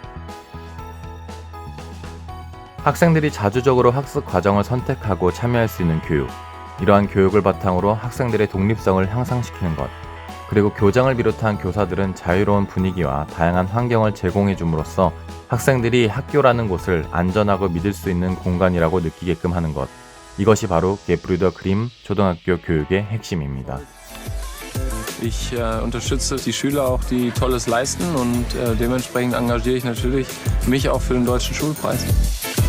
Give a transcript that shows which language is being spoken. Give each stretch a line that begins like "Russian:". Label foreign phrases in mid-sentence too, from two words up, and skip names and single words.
Korean: 학생들이 자주적으로 학습 과정을 선택하고 참여할 수 있는 교육, 이러한 교육을 바탕으로 학생들의 독립성을 향상시키는 것, 그리고 교장을 비롯한 교사들은 자유로운 분위기와 다양한 환경을 제공해 줌으로써 학생들이 학교라는 곳을 안전하고 믿을 수 있는 공간이라고 느끼게끔 하는 것. 이것이 바로 게브리더 그림 초등학교 교육의 핵심입니다.
German: Ich unterstütze die Schüler auch, die Tolles leisten und dementsprechend engagiere ich natürlich mich auch für den Deutschen Schulpreis.